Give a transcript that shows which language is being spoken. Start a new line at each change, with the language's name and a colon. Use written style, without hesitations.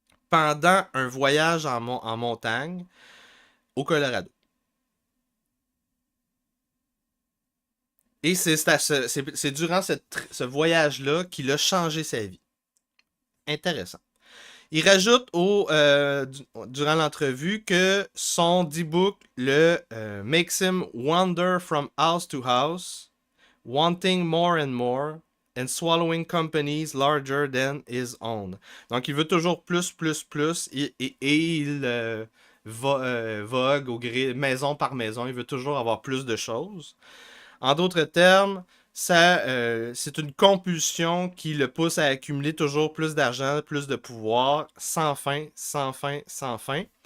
French: Pendant un voyage en montagne au Colorado. Et c'est durant ce voyage-là qu'il a changé sa vie. Intéressant. Il rajoute durant l'entrevue que son D-book
English: makes him wander from house to house, wanting more and more, and swallowing companies larger than his own.
French: Donc, il veut toujours plus, et il vogue maison par maison. Il veut toujours avoir plus de choses. En d'autres termes, c'est une compulsion qui le pousse à accumuler toujours plus d'argent, plus de pouvoir, sans fin, sans fin, sans fin.